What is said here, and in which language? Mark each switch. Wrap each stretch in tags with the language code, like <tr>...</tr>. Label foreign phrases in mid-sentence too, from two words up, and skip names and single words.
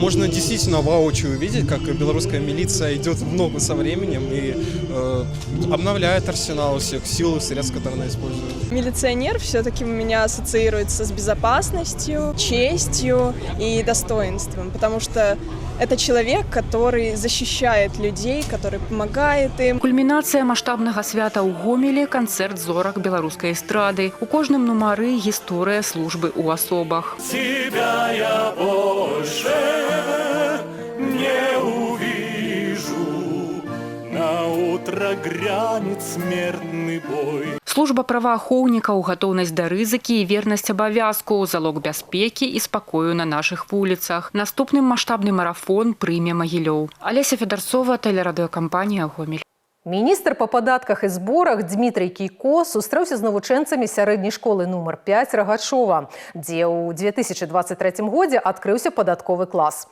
<ru>Можно действительно воочию увидеть, как белорусская милиция идет в ногу со временем и обновляет арсенал всех сил и средств, которые она использует. Милиционер все-таки у меня ассоциируется с безопасностью, честью и достоинством, потому что это человек, который защищает людей, который помогает им.</ru> <be>Кульмінацыя маштабнага свята ў Гомелі – канцэрт зорак беларускай эстрады. У кожным нумары гісторыя службы ў асобах.</be> <ru>Тебя я больше не увижу, на утро грянет смертный бой.</ru> <be>Служба праваахоўнікаў, гатоўнасць да рызыкі і вернасць абавязку, залог бяспекі і спакою на нашых вуліцах. Наступным маштабны марафон прыме Магілёў. Алеся Федарцова, тэлерадыёкампанія «Гомель». Міністр па падатках і зборах Дмітрый Кійко сустрэўся з навучэнцамі сярэдняй школы нумар 5 Рагачова, дзе ў 2023 годзе адкрыўся падатковы клас.</be>